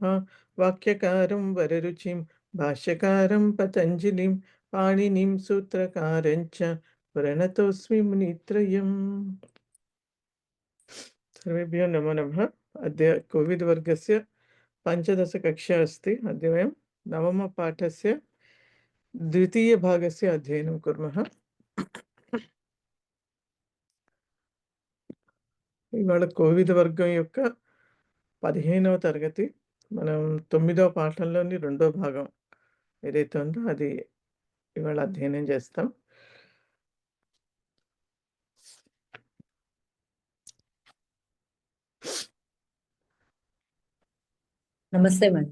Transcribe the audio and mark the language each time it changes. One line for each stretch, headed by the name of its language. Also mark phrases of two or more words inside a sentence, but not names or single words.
Sanskrit: वाक्यकारं वररुचिं भाष्यकारं पतञ्जलिं पाणिनिं सूत्रकारं च प्रणतोऽस्मि मुनित्रयम्। सर्वेभ्यो नमो नमः। अद्य कोविड् वर्गस्य पञ्चदशकक्षा अस्ति। अद्य वयं नवमपाठस्य द्वितीयभागस्य अध्ययनं कुर्मः।
Telugu: ఇవాళ కోవిడ్ వర్గం యొక్క 15వ తరగతి మనం 9వ పాఠంలోని రెండో భాగం ఏదైతే ఉందో అది ఇవాళ అధ్యయనం చేస్తాం. నమస్తే మేడం.